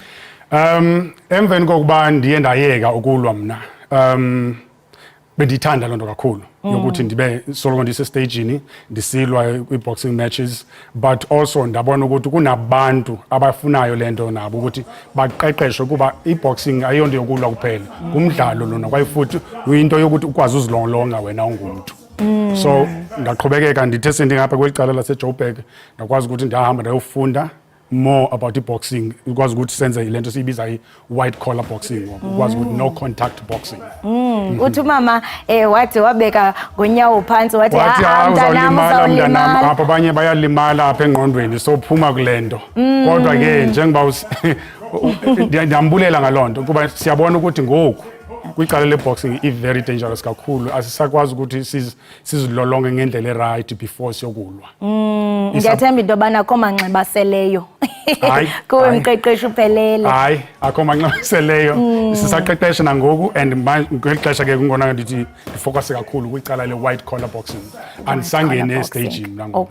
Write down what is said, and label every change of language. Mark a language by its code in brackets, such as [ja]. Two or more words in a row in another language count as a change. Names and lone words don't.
[xh] Emveni kokuba ndiye ndayeka ukulwa mna bendithanda lonto kakhulu yokuthi ndibe soloko ndisestagini ndisilwa kwi- [en] boxing matches, but also [xh] ndabona ukuthi kunabantu abafunayo lento nabo ukuthi baqeqeshwe kuba i-boxing ayonto yokulwa kuphela, kumdlalo lona kwaye futhi uyinto yokuthi ukwazi uzilolonga wena ungumuntu. So ndaqhubekeka ndithe sendingapha kwelicala laseJoburg ndakwazi ukuthi ndahamba ndayofunda [en] more about [xh] i-boxing, ukwazi ukuthi senze lento siyibiza i- [en] white collar boxing, [xh] ukwazi ukuthi [en] no contact boxing. [xh] Uthi mama wathi wabeka ngonyawo phansi wathi mntanam apha abanye bayalimala apha engqondweni so phuma kulento. Kodwa ke njengoba ndiyambulela ngaloo nto kuba siyabona ukuthi ngoku kwicala le-boxing i- [en] very dangerous [xh] kakhulu, asisakwazi ukuthi sizilolonge ngendlela e- [en] right before [xh] siyokulwa. Ndiyathemba into yobana akho manxeba aseleyo kuwe mqeqeshi uphelele. Hayi, akho manxeba aseleyo, sisaqeqesha nangoku and ngeli xesha ke kungona ndithi ndifocuse kakhulu kwicala le- [en] white collar boxing [xh] andisangene estagini nangoku.